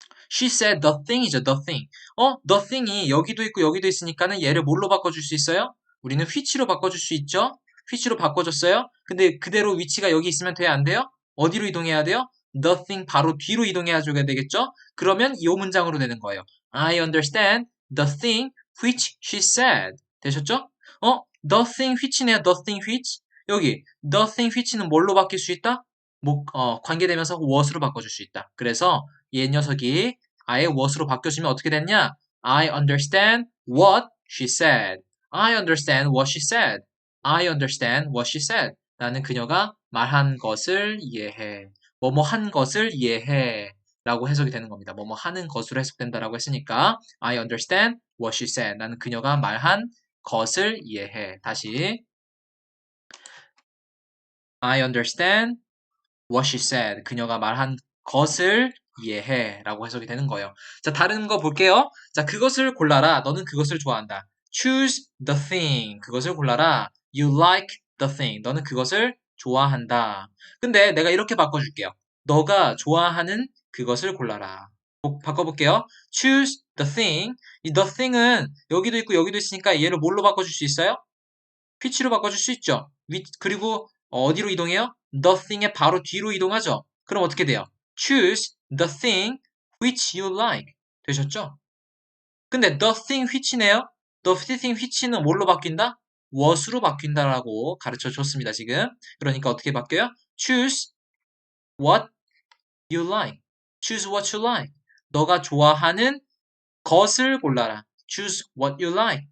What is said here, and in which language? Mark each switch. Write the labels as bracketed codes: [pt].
[en] She said the thing이죠, the thing. [ko] the thing이 여기도 있고 여기도 있으니까는 얘를 뭘로 바꿔줄 수 있어요? 우리는 which로 바꿔줄 수 있죠? which로 바꿔줬어요? 근데 그대로 위치가 여기 있으면 돼야 안 돼요? 어디로 이동해야 돼요? the thing 바로 뒤로 이동해야 줘야 되겠죠? 그러면 이 문장으로 되는 거예요. [en] I understand the thing which she said. [ko] 되셨죠? [en] the thing which네요, the thing which. [ko] 여기 the thing which는 뭘로 바뀔 수 있다? 관계되면서 what으로 바꿔줄 수 있다. 그래서 이 녀석이 아예 what으로 바뀌어지면 어떻게 됐냐? [en] I understand what she said. I understand what she said. I understand what she said. [ko] 나는 그녀가 말한 것을 이해해. 뭐뭐 한 것을 이해해. 라고 해석이 되는 겁니다. 뭐뭐 하는 것으로 해석된다라고 했으니까 [en] I understand what she said. [ko] 나는 그녀가 말한 것을 이해해. [en] 다시 I understand what she said. [ko] 그녀가 말한 것을 이해해. 라고 해석이 되는 거예요. 자, 다른 거 볼게요. 자, 그것을 골라라. 너는 그것을 좋아한다. [en] Choose the thing. [ko] 그것을 골라라. [en] You like the thing. [ko] 너는 그것을 좋아한다. 근데 내가 이렇게 바꿔줄게요. 너가 좋아하는 그것을 골라라. [en] 바꿔볼게요. Choose the thing. [ko] 이 the thing은 여기도 있고 여기도 있으니까 얘를 뭘로 바꿔줄 수 있어요? which로 바꿔줄 수 있죠. 그리고 어디로 이동해요? the thing의 바로 뒤로 이동하죠. 그럼 어떻게 돼요? [en] choose the thing which you like. [ko] 되셨죠? [en] 근데 the thing which네요. [ko] the thing which는 뭘로 바뀐다? what으로 바뀐다라고 가르쳐 줬습니다, 지금. 그러니까 어떻게 바뀌어요? [en] choose what you like. choose what you like. [ko] 너가 좋아하는 것을 골라라. [en] choose what you like.